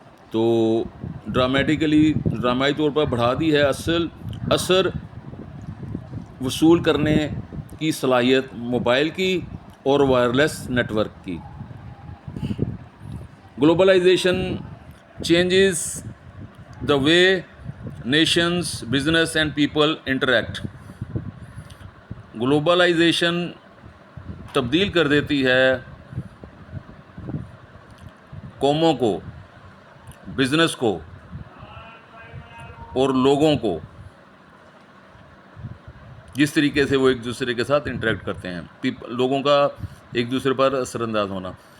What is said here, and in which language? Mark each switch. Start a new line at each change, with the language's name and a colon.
Urdu: تو ڈرامائی طور پر بڑھا دی ہے اثر وصول کرنے کی صلاحیت موبائل کی اور وائرلیس نیٹ ورک کی.
English: Globalization changes the way nations business and people interact.
Urdu: Globalisation تبدیل کر دیتی ہے قوموں کو، بزنس کو اور لوگوں کو، جس طریقے سے وہ ایک دوسرے کے ساتھ انٹریکٹ کرتے ہیں، لوگوں کا ایک دوسرے پر اثر انداز ہونا.